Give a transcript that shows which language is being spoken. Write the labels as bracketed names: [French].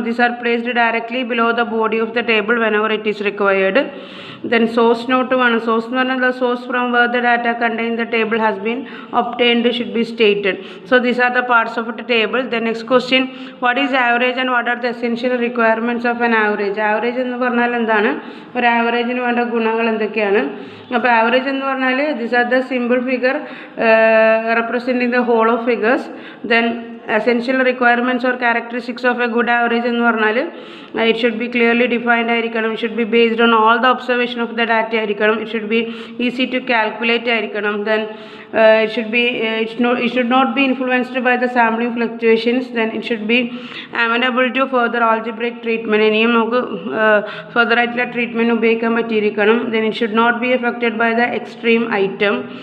[English] These are placed directly below the body of the table whenever it is required. Then source note വേണം. Source [Malayalam] എന്ന് പറഞ്ഞാൽ [English] the source from where the data contained in the table has been obtained should be stated. So these are the parts of the table. The next question, what is average and what are the essential requirements of an average? [Malayalam] Average എന്ന് പറഞ്ഞാൽ എന്താണ്? ഒരു ആവറേജിന് വേണ്ട ഗുണങ്ങൾ എന്തൊക്കെയാണ്? അപ്പോൾ average എന്ന് പറഞ്ഞാൽ [English] these are the simple figure representing the whole of figures. Then essential requirements or characteristics of a good average എന്ന് പറഞ്ഞാൽ it should be clearly defined ആയിരിക്കണം, it should be based on all the observation of the data ആയിരിക്കണം, it should be easy to calculate ആയിരിക്കണം, then it should not be influenced by the sampling fluctuations, then it should be amenable to further algebraic treatment. [Malayalam] ഇനിയും നമുക്ക് further ആയിട്ടുള്ള treatment ഉപയോഗിക്കാൻ പറ്റിയിരിക്കണം. [English] then it should not be affected by the extreme item.